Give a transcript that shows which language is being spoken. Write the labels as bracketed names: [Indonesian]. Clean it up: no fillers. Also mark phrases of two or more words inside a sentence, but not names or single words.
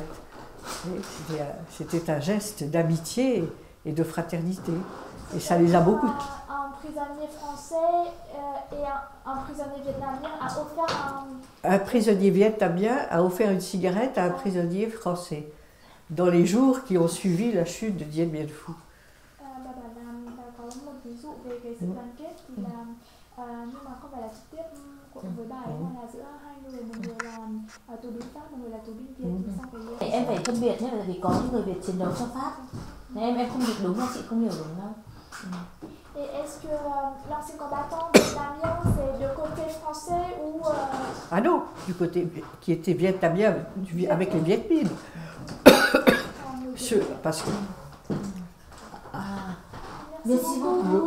[French] C'était un geste d'amitié et de fraternité. Et ça les a beaucoup. Un prisonnier français et un prisonnier vietnamien a offert Un prisonnier vietnamien a offert une cigarette à un prisonnier français dans les jours qui ont suivi la chute de Dien Bien Phu. [Vietnamese] Bà bảo là bà có một ví dụ về cái sự đoàn kết thì là nhưng mà không phải là trực tiếp với bà ấy mà là giữa hai người, một người là tù binh Pháp, một người là tù binh Việt. Sau cái Em phải phân biệt nhé, bởi vì có những người Việt chiến đấu cho Pháp. Em không dịch đúng là chị không hiểu đúng đâu. [French] Et est-ce que l'ancien combattant vietnamien c'est de côté français ou Ah non, du côté qui était vietnamien avec les Viet Minh. Parce que Merci beaucoup.